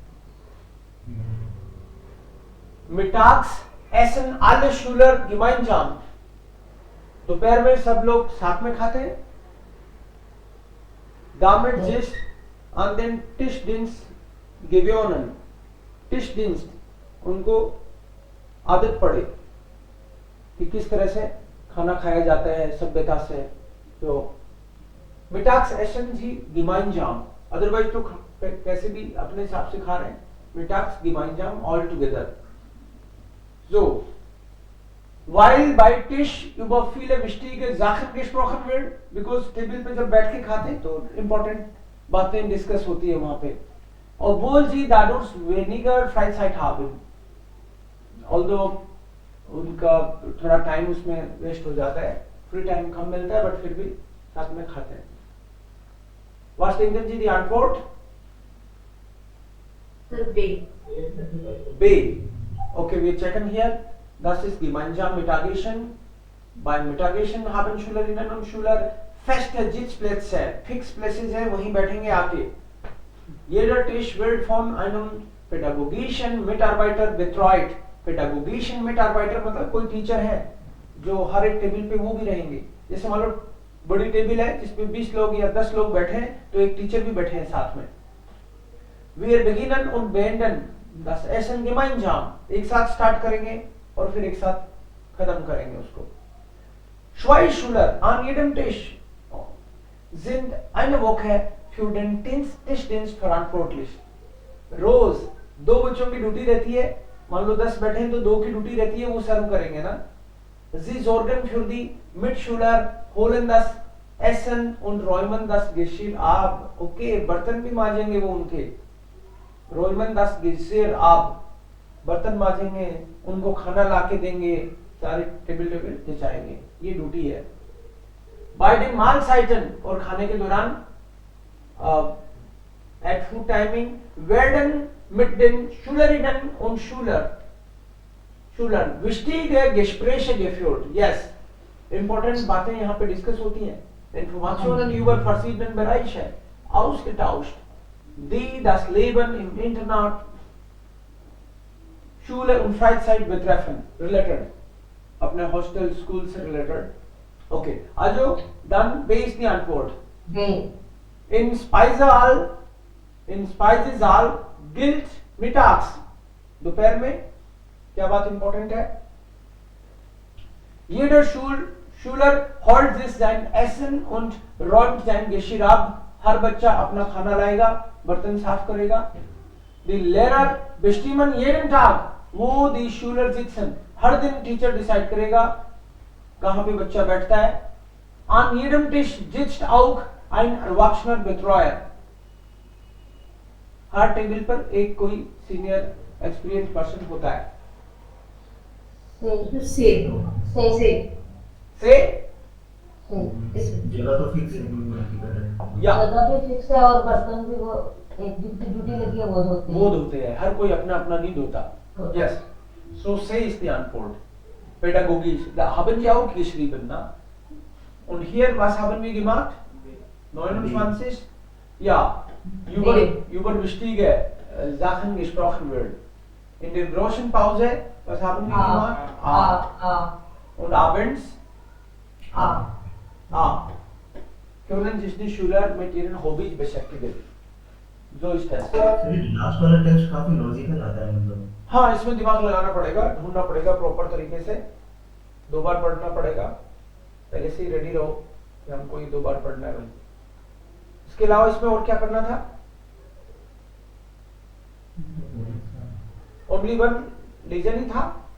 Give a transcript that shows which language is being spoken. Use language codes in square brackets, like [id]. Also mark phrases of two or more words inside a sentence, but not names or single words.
[de] mittags essen alle Schüler gemeinsam, [hi] दोपहर में सब लोग साथ में खाते हैं। [de] damit sich an den Tischdienst gewöhnen, Tischdienst [hi] उनको आदत पड़े कि किस तरह से खाना खाया जाता है सभ्यता से। [de] तो mittags essen sie gemeinsam, [hi] अदरवाइज तो कैसे भी अपने हिसाब से खा रहे हैं। [de] mittags gemeinsam [en] all together। [de] so weil bei Tisch über viele wichtige Sachen gesprochen wird, [hi] because टेबल पे जब बैठ के खाते हैं तो इम्पोर्टेंट बातें डिस्कस होती है वहां पे। [de] obwohl sie dadurch weniger Freizeit haben, [hi] although उनका थोड़ा टाइम उसमें वेस्ट हो जाता है, [en] free time [hi] कम मिलता है, बट फिर भी साथ में खाते हैं। [de] Was denken Sie die Antwort? [en] Sir, B। [de] B। Okay, wir checken hier. Das ist gemeinsam Mittagessen। Beim Mittagessen haben Schülerinnen und Schüler feste Sitzplätze, [en] fix places [hi] है, वहीं बैठेंगे आके. [de] Jeder Tisch wird von einem pädagogischen Mitarbeiter betreut. Pädagogischen Mitarbeiter [hi] मतलब कोई टीचर है जो हर एक टेबल पे वो भी रहेंगे. जैसे मान लो बड़ी टेबल है जिसमें 20 लोग या 10 लोग बैठे हैं, तो एक टीचर भी बैठे हैं साथ में. [de] Wir beginnen und beenden das Essen gemeinsam. [hi] एक साथ स्टार्ट करेंगे और फिर एक साथ खत्म करेंगे उसको. [de] Zwei Schüler an jedem Tisch sind eine Woche für den Tischdienst verantwortlich. [hi] रोज 2 बच्चों की ड्यूटी रहती है. मान लो 10 बैठे हैं तो 2 की ड्यूटी रहती है, वो सर्व करेंगे ना. [de] Sie sorgen für die Mitschüler, holen das Essen und räumen das Geschirr ab. [hi] Okay, बर्तन भी मांजेंगे वो उनके. [de] räumen das Geschirr ab. [hi] बर्तन मांजेंगे, उनको खाना लाके देंगे, सारे टेबल जचाएंगे. ये ड्यूटी है. [de] Bei den Mahlzeiten [hi] और खाने के दौरान [en] at food timing [de] werden mit den Schülerinnen und Schülern wichtige Gespräche geführt. [hi] Yes, important बातें यहाँ पे डिस्कस होती हैं. [de] Informationen über verschiedene Bereiche ausgetauscht, die das Leben im Internat, Schule und Freizeit betreffen. [hi] Related, अपने [en] hostel school [hi] से रिलेटेड. ओके, [de] also dann B ist die Antwort. B. In Speisesaal gilt mittags. [hi] दोपहर में क्या बात इंपॉर्टेंट है? [de] Jeder Schüler holt sich sein Essen und räumt sein Geschirr ab. [hi] हर बच्चा अपना खाना लाएगा, बर्तन साफ करेगा. [de] Die Lehrer bestimmen jeden Tag, wo die Schüler sitzen. [hi] हर दिन टीचर डिसाइड करेगा कहां पे बच्चा बैठता है. [de] An jedem Tisch sitzt auch ein erwachsener Betreuer. [hi] हर टेबल पर एक कोई [en] senior experience person [hi] होता है. से जगह तो फिक्स है. या जगह भी फिक्स है और बर्तन भी वो एक ड्यूटी लगी है वो धोते हैं. वो धोते हैं, हर कोई अपना अपना नहीं धोता. [de] Yes, so C ist die Antwort. Pädagogisch. Da haben wir auch geschrieben, na? Und hier, was haben wir gemacht? 29. Ja, über wichtige Sachen gesprochen wird. In der großen Pause, was haben wir gemacht? Und abends? Können sich die Schüler mit ihren Hobbys beschäftigen. So ist das. [hi] लास्ट वाला टेक्स्ट काफी लॉजिकल आता है मतलब. हाँ, इसमें दिमाग लगाना पड़ेगा, ढूंढना पड़ेगा प्रॉपर तरीके से. 2 बार पढ़ना पड़ेगा. पहले से ही रेडी रहो कि हमको ये 2 बार पढ़ना है. इसके अलावा इसमें और क्या करना था? [en] only one lesson ही था.